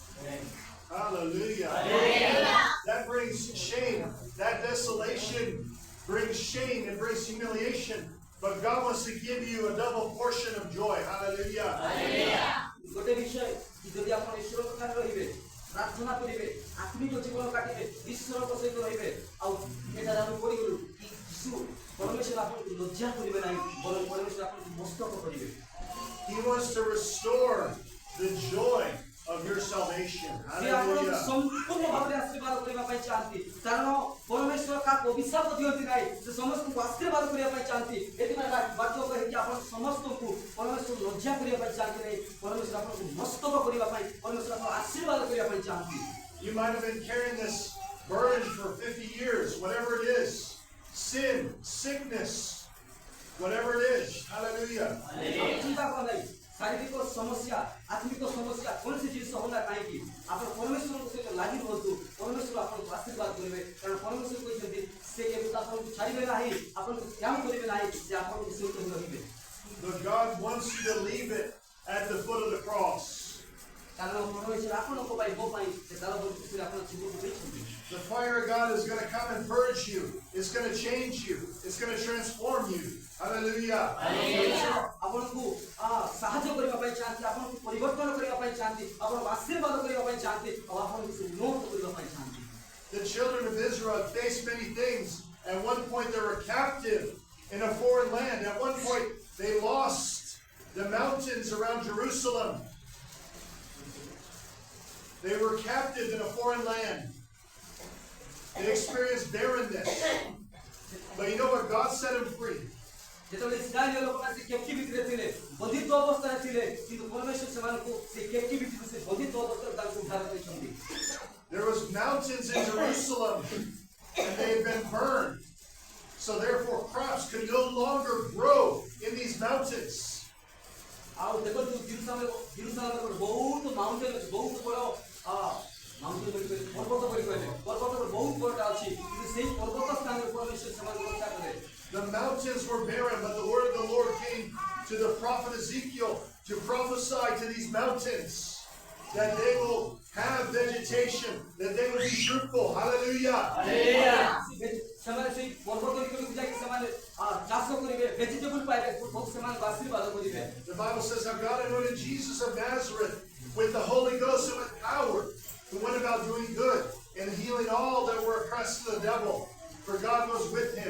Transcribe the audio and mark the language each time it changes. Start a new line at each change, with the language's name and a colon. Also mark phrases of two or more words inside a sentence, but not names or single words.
English: Hallelujah. That brings shame. That desolation brings shame and brings humiliation. But God wants to give you a double portion of joy. Hallelujah.
Odia: ଗୋଟେ ବିଷୟ ଯଦି ଆପଣ ଈଶ୍ୱରଙ୍କ ଠାରେ ରହିବେ ପ୍ରାର୍ଥନା କରିବେ ଆତ୍ମିକ ଜୀବନ କାଟିବେ ଈଶ୍ୱରଙ୍କ ସହିତ ରହିବେ ଆଉ ଏଠାରେ ଆମେ ପଢିଗଲୁ କି ଯୀଶୁ ପରମେଶ୍ୱର ଆପଣଙ୍କୁ ଲଜ୍ଜା କରିବେ ନାହିଁ ବରଂ ପରମେଶ୍ୱର ଆପଣଙ୍କୁ ମସ୍ତକ କରିବେ
English: He wants to restore the joy of your salvation.
Odia: ସେ ଆପଣଙ୍କୁ
English: Hallelujah.
Odia: ସମ୍ପୂର୍ଣ୍ଣ ଭାବରେ ଆଶୀର୍ବାଦ କରିବା ପାଇଁ ଚାହାନ୍ତି କାରଣ ପରମେଶ୍ୱର କାହାକୁ ଅଭିଶାପ ଦିଅନ୍ତି ନାହିଁ ସେ ସମସ୍ତଙ୍କୁ ଆଶୀର୍ବାଦ କରିବା ପାଇଁ ଚାହାନ୍ତି ଏଥିପାଇଁ ବାକ୍ୟ କହିକି ଆପଣ ସମସ୍ତଙ୍କୁ ପରମେଶ୍ୱର ଲଜ୍ଜା କରିବା ପାଇଁ ଚାହାନ୍ତି ନାହିଁ ପରମେଶ୍ୱର ଆପଣଙ୍କୁ ମସ୍ତକ କରିବା ପାଇଁ ପରମେଶ୍ୱର ଆପଣଙ୍କୁ ଆଶୀର୍ବାଦ କରିବା ପାଇଁ ଚାହାନ୍ତି
English: You might have been carrying this burden for 50 years, whatever it is. Sin, sickness, whatever it is. Hallelujah.
Odia: ଚିନ୍ତା କର ନାହିଁ ଶାରୀରିକ ସମସ୍ୟା ଆତ୍ମିକ ସମସ୍ୟା କୌଣସି ଜିନିଷ ହଉନା କାହିଁକି ଆପଣ ପରମେଶ୍ୱରଙ୍କ ସହିତ ଲାଗି ରୁହନ୍ତୁ ପରମେଶ୍ୱର ଆପଣଙ୍କୁ ଆଶୀର୍ବାଦ କରିବେ କାରଣ ପରମେଶ୍ୱର କହିଛନ୍ତି ସେ କେବେ ଆପଣଙ୍କୁ ଛାଡ଼ିବେ ନାହିଁ ଆପଣଙ୍କୁ ତ୍ୟାଗ କରିବେ ନାହିଁ ଯେ ଆପଣଙ୍କ ସହିତ ହିଁ ରହିବେ
English: But God wants you to leave it at the foot of the cross.
Odia: କାରଣ ପରମେଶ୍ୱର ଆପଣଙ୍କ ପାଇଁ ମୋ ପାଇଁ ସେ କାଳବଳି ଖୁସିରେ ଆପଣ ଜୀବନ ଦେଇଛନ୍ତି
English: The fire of God is going to come and purge you. It's going to change you. It's going to transform you. Hallelujah.
Odia: ଆପଣଙ୍କୁ ସାହାଯ୍ୟ କରିବା ପାଇଁ ଚାହାନ୍ତି ଆପଣଙ୍କୁ ପରିବର୍ତ୍ତନ କରିବା ପାଇଁ ଚାହାନ୍ତି ଆପଣଙ୍କୁ ଆଶୀର୍ବାଦ କରିବା ପାଇଁ ଚାହାନ୍ତି ଆଉ ଆପଣଙ୍କୁ ସେ ଉନ୍ନତ କରିବା ପାଇଁ ଚାହାନ୍ତି
English: The children of Israel faced many things. At one point, they were captive in a foreign land. At one point, they lost the mountains around Jerusalem. They were captive in a foreign land. They experienced barrenness. But you know what? God set them free.
Odia: ଯେତେବେଳେ ଇସ୍ରାଏଲ ଲୋକମାନେ ସେ କ୍ୟାପ୍ଟିଭିଟିରେ ଥିଲେ ବନ୍ଦିତ୍ୱ ଅବସ୍ଥାରେ ଥିଲେ କିନ୍ତୁ ପରମେଶ୍ୱର ସେମାନଙ୍କୁ ସେ କ୍ୟାପ୍ଟିଭିଟିରୁ ସେ ବନ୍ଦିତ୍ୱ ଅବସ୍ଥାରେ ତାଙ୍କୁ ଉଦ୍ଧାର କରିଛନ୍ତି
English: There was mountains in Jerusalem and they had been burned. So therefore crops could no longer grow in these mountains.
Odia: ଆଉ ଦେଖନ୍ତୁ ଜିରୁସାଲେମରେ ବହୁତ ମାଉଣ୍ଟେନ ଅଛି ବହୁତ ବଡ଼ ମାଉଣ୍ଟେନ ବୋଲି କହିଲେ ପର୍ବତ ବୋଲି କହିଲେ ପର୍ବତର ବହୁତ ବଡ଼ଟା ଅଛି କିନ୍ତୁ ସେଇ ପର୍ବତ ସ୍ଥାନରେ ପରମେଶ୍ୱର ସେମାନଙ୍କୁ ରକ୍ଷା କଲେ।
English: The mountains were barren, but the word of the Lord came to the prophet Ezekiel to prophesy to these mountains that they will have vegetation, that they will be fruitful. Hallelujah.
Odia: ସେମାନେ ସେଇ ପର୍ବତ ଉପରକୁ ଯାଇକି ସେମାନେ ଚାଷ କରିବେ ଭେଜିଟେବୁଲ ପାଇବେ ବହୁତ ସେମାନଙ୍କୁ ଆଶୀର୍ବାଦ କରିବେ।
English: The Bible says how God anointed Jesus of Nazareth with the Holy Ghost and with power, who went about doing good and healing all that were oppressed of the devil, for God was with him.